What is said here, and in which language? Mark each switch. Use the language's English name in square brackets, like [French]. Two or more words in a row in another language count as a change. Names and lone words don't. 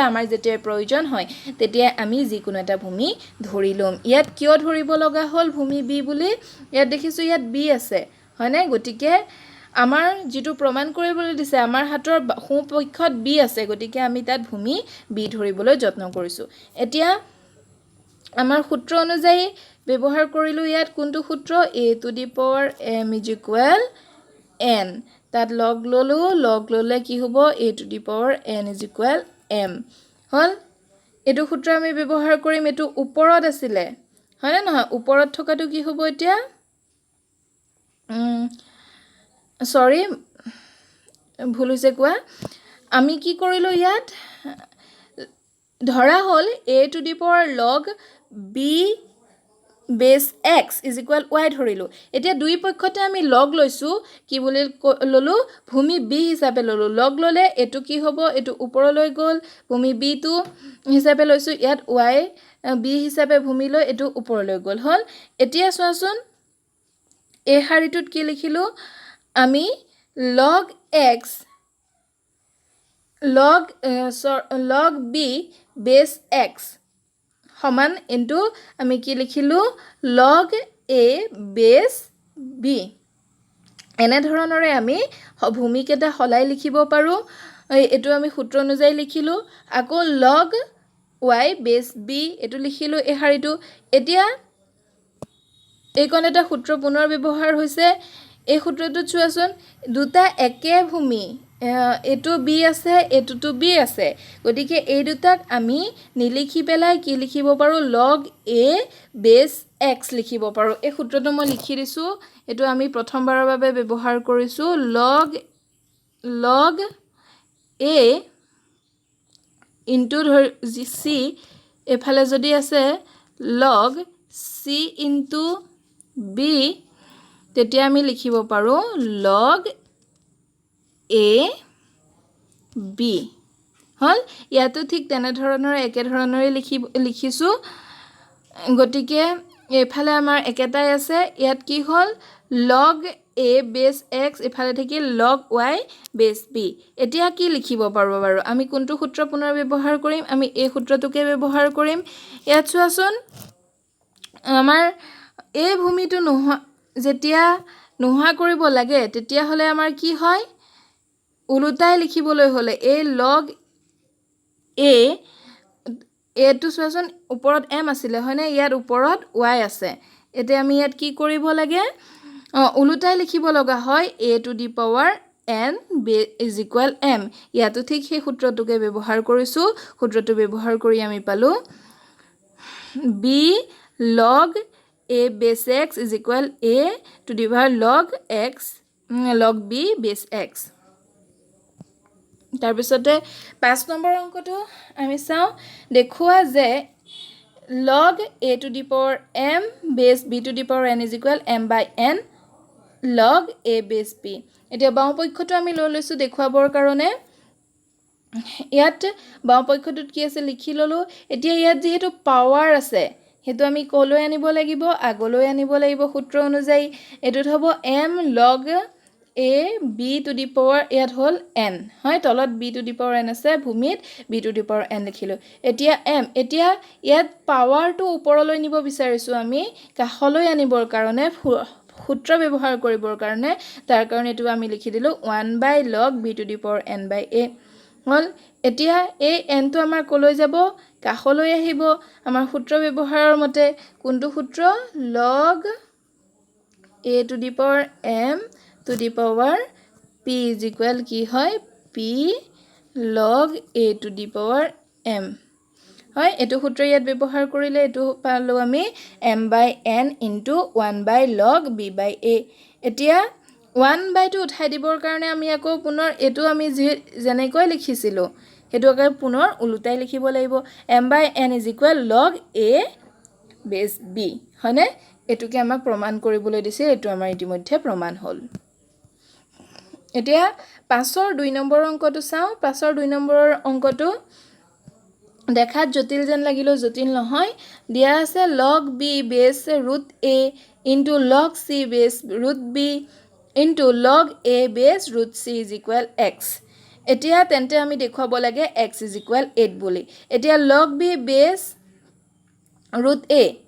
[Assamese] আমাৰ যেতিয়া প্ৰয়োজন হয় তেতিয়া আমি যিকোনো এটা ভূমি ধৰি লম ইয়াত কিয় ধৰিব লগা হল ভূমি b বুলি ইয়াত দেখিছো ইয়াত b আছে হয়নে গতিকে আমাৰ যেটো প্ৰমাণ কৰিবলৈ দিছে আমাৰ হাতৰ সোঁপক্ষত b আছে গতিকে আমি তাত ভূমি b ধৰিবলৈ যত্ন কৰিছো এতিয়া আমাৰ সূত্ৰ অনুযায়ী ব্যৱহাৰ কৰিলো ইয়াত কোনটো সূত্ৰ [English] a to the power m is equal n [Assamese] তাত লগ ললে কি হ'ব [English] a to the power n is equal m [Assamese] হল এটো সূত্ৰ আমি ব্যৱহাৰ কৰিম এটো ওপৰত আছিল হয়নে নহয় ওপৰত থকাটো কি হ'ব এতিয়া সৰি ভুল হৈছে কোৱা আমি কি কৰিলো ইয়াত ধৰা হল [English] a to the power log b base x is equal y [Assamese] ধৰিলো এতিয়া দুই পক্ষতে আমি লগ লৈছো কি বুলি ললো ভূমি b হিচাপে ললো লগ ললে এটো কি হ'ব এটো ওপৰলৈ গল ভূমি b টো হিচাপে লৈছো ইয়াত y b হিচাপে ভূমি লৈ এটো ওপৰলৈ গল হল এতিয়া চোৱাচোন এই শাৰীটোত কি লিখিলো আমি [English] log x log b base x [Assamese] সমান ইনটু আমি কি লিখিলো [English] log a base b [Assamese] এনে ধৰণৰে আমি ভূমিকেটা হলাই লিখিব পাৰো এটো আমি সূত্ৰ অনুযায়ী লিখিলো আকৌ [English] log y base b [Assamese] এটো লিখিলো এই শাৰীটো এতিয়া এইকণ এটা সূত্ৰ পুনৰ ব্যৱহাৰ হৈছে এই সূত্ৰটো চোৱাচোন দুটা একে ভূমি এটো b আছে এটোটো b আছে গতিকে এই দুটাক আমি নিলিখি পেলাই কি লিখিব পাৰো [English] log a base x [Assamese] লিখিব পাৰো এই সূত্ৰটো মই লিখি দিছো এটো আমি প্ৰথমবাৰৰ বাবে ব্যৱহাৰ কৰিছো [English] log a into c [Assamese] এফালে যদি আছে [English] log c into b [Assamese] তেতিয়া আমি লিখিব পাৰো [English] log a b [Assamese] হল ইয়াতো ঠিক তেনে ধৰণৰ একে ধৰণৰে লিখিছো গতিকে এফালে আমাৰ একেটাই আছে ইয়াত কি হল [English] log a base x [Assamese] এফালে থাকি [English] log y base b [Assamese] এতিয়া কি লিখিব পাৰো বাৰু আমি কোনটো সূত্ৰ পুনৰ ব্যৱহাৰ কৰিম আমি এই সূত্ৰটোকে ব্যৱহাৰ কৰিম ইয়াত চোৱাচোন আমাৰ এই ভূমিটো যেতিয়া নোহোৱা কৰিব লাগে তেতিয়া হলে আমাৰ কি হয় উলুটাই লিখিবলৈ হলে এই [English] log a [Assamese] এটো চোৱাচোন ওপৰত m আছিল হয়নে ইয়াত ওপৰত y আছে এতিয়া আমি ইয়াত কি কৰিব লাগে উলুটাই লিখিব লগা হয় [English] a to the power n is equal m [Assamese] ইয়াতো ঠিক সেই সূত্ৰটোকে ব্যৱহাৰ কৰিছো সূত্ৰটো ব্যৱহাৰ কৰি আমি পালো [English] b log a base x is equal a to the power log b base x [Assamese] তাৰ পিছতে 5 নম্বৰ অংকটো আমি চাও দেখুৱা যে [English] log a to the power m base b to the power n is equal m by n log a base b [Assamese] এতিয়া বামপক্ষটো আমি লৈ লৈছো দেখুৱাবৰ কাৰণে ইয়াত বামপক্ষটোত কি আছে লিখি ললো এতিয়া ইয়াত যেহেতু পাৱাৰ আছে হেতু আমি কলৈ আনিব লাগিব আগলৈ আনিব লাগিব সূত্ৰ অনুযায়ী এটোত হ'ব [English] m log a b to the power [Assamese] ইয়াত হল n হয় তলত [English] b to the power n [Assamese] আছে ভূমিত [English] b to the power n [Assamese] লিখিলো এতিয়া m এতিয়া ইয়াত পাৱাৰটো ওপৰলৈ নিব বিচাৰিছো আমি কাখলৈ আনিবৰ কাৰণে সূত্ৰ ব্যৱহাৰ কৰিবৰ কাৰণে তাৰ কাৰণে এটো আমি লিখি দিলো [English] 1 log b to the power n by a [Assamese] হল এতিয়া এই n টো আমাৰ কলৈ যাব কাখলৈ আহিব আমাৰ সূত্ৰ ব্যৱহাৰৰ মতে কোনটো সূত্ৰ [English] log a to the power m to the power p is equal [Assamese] কি হয় [English] p log a to the power m [Assamese] হয় এটো সূত্ৰ ইয়াত ব্যৱহাৰ কৰিলে এটো পালো আমি [English] m by n into 1 log b by a [Assamese] এতিয়া 1/2 উঠাই দিবৰ কাৰণে আমি আকৌ পুনৰ এটো আমি যেনেকৈ লিখিছিলো হেতু আকৌ পুনৰ উলুটাই লিখিব লাগিব [English] m by n is equal log a base b [Assamese] হয়নে এটুকে আমাক প্ৰমাণ কৰিবলৈ দিছে এটো আমাৰ ইতিমধ্যে প্ৰমাণ হ'ল এতিয়া 5ৰ 2 নম্বৰ অংকটো চাও 5ৰ 2 নম্বৰৰ অংকটো দেখাত জটিল যেন লাগিলো জটিল নহয় দিয়া আছে [English] log b base root a into log c base root b into log a base root c is equal x [Assamese] এতিয়া তেন্তে আমি দেখুৱাব লাগে [English] x is equal 8 [Assamese] বুলি এতিয়া [English] log b base root a